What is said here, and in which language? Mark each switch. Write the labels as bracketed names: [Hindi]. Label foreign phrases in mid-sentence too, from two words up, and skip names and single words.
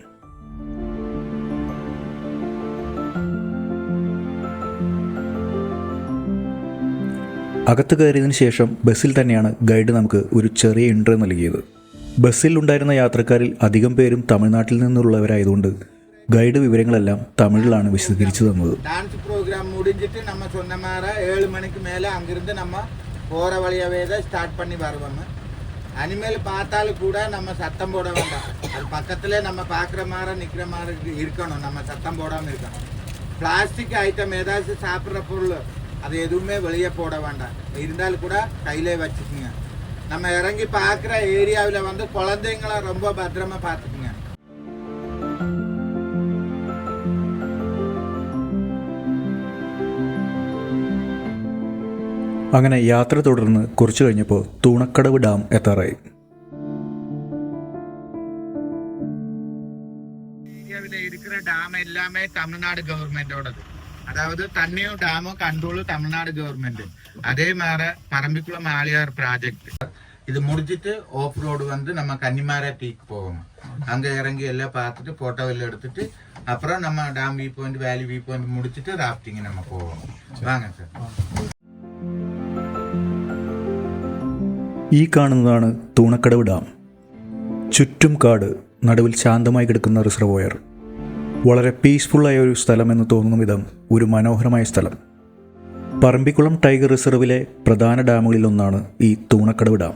[Malayalam] അകത്ത് കയറിയതിന് ശേഷം ബസ്സിൽ തന്നെയാണ് ഗൈഡ് നമുക്ക് ഒരു ചെറിയ ഇൻട്രോ നൽകിയത്. ബസ്സിൽ ഉണ്ടായിരുന്ന യാത്രക്കാരിൽ അധികം പേരും തമിഴ്നാട്ടിൽ നിന്നുള്ളവരായതുകൊണ്ട് ഗൈഡ് വിവരങ്ങളെല്ലാം തമിഴിലാണ് വിശദീകരിച്ചു തന്നത്. [English] dance program [Tamil] முடிஞ்சிட்டு நம்ம சொன்னமாற 7 மணிக்கு மேலே அங்கிருந்து நம்ம போகிற வழியாவே தான் ஸ்டார்ட் பண்ணி வருவோம். அனிமேல் பார்த்தாலும் கூட நம்ம சத்தம் போட வேண்டாம். அது பக்கத்திலே நம்ம பார்க்குற மாதிரி நிற்கிற மாதிரி இருக்கணும். நம்ம சத்தம் போடாமல் இருக்கணும். [English] plastic item [Tamil] ஏதாச்சும் சாப்பிட்ற பொருள் அது எதுவுமே வெளியே போட வேண்டாம். இருந்தாலும் கூட கையிலே வச்சுக்கோங்க. நம்ம இறங்கி பார்க்குற ஏரியாவில் வந்து குழந்தைங்கள ரொம்ப பத்திரமா பார்த்துக்குங்க. [Malayalam] അങ്ങനെ യാത്ര തുടർന്ന് കുറച്ചു കഴിഞ്ഞപ്പോൾ തൂണക്കടവ് ഡാം എത്താറായി. [Tamil] ஏரியாவில் இருக்கிற டாம் எல்லாமே தமிழ்நாடு கவர்மெண்டோடது. அதாவது தண்ணியும் டாமும் கண்ட்ரோல் தமிழ்நாடு கவர்மெண்ட். அதே மாதிரி பரம்பிக்குளம் ஆலியார் ப்ராஜெக்ட் இது முடிச்சிட்டு [English] off road [Tamil] வந்து நம்ம கன்னிமாரா டீக்கு போகணும். அங்கே இறங்கி எல்லாம் பார்த்துட்டு ஃபோட்டோ எல்லாம் எடுத்துட்டு அப்புறம் நம்ம [English] dam view point valley view point [Tamil] முடிச்சுட்டு ராஃப்டிங் நம்ம போகணும். வாங்க சார். [Malayalam] ഈ കാണുന്നതാണ് തൂണക്കടവ് ഡാം. ചുറ്റും കാട്, നടുവിൽ ശാന്തമായി കിടക്കുന്ന റിസർവോയർ. വളരെ പീസ്ഫുള്ളായ ഒരു സ്ഥലമെന്ന് തോന്നുന്ന വിധം ഒരു മനോഹരമായ സ്ഥലം. പറമ്പിക്കുളം ടൈഗർ റിസർവിലെ പ്രധാന ഡാമുകളിലൊന്നാണ് ഈ തൂണക്കടവ് ഡാം.